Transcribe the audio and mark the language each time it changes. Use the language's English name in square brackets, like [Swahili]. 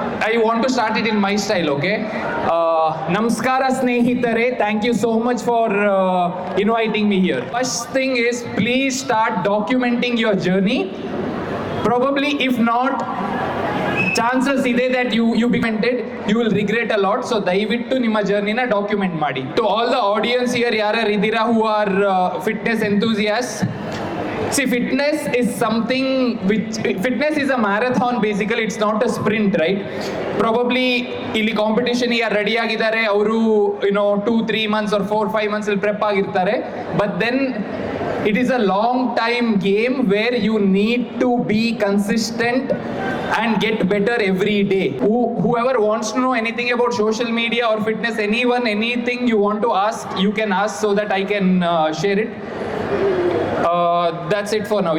[English] I want to start it in my style, okay? [Kannada] Namaskara, Snehitare. [English] Thank you so much for inviting me here. First thing is, please start documenting your journey. Probably, if not, chances ಇದೆ that you becommented, you will regret a lot. [Kannada] So ದಯವಿಟ್ಟು ನಿಮ್ಮ ಜರ್ನಿನ document ಮಾಡಿ. [English] To all the audience here, [Kannada] ಯಾರ್ಯಾರು ಇದ್ದೀರಾ [English] who are fitness enthusiasts, see, fitness is something fitness is a marathon basically. It's not a sprint, right? [Kannada] Probably ಇಲ್ಲಿ competition ಯಾರು ready ಆಗಿದ್ದಾರೆ ಅವರು [English] 2-3 months or 4-5 months [Kannada] ಇಲ್ಲಿ ಪ್ರೆಪ್ ಆಗಿರ್ತಾರೆ. [English] But then it is a long time game where you need to be consistent and get better every day. Whoever wants to know anything about social media or fitness, anything you want to ask, you can ask so that I can share it. That's it for now.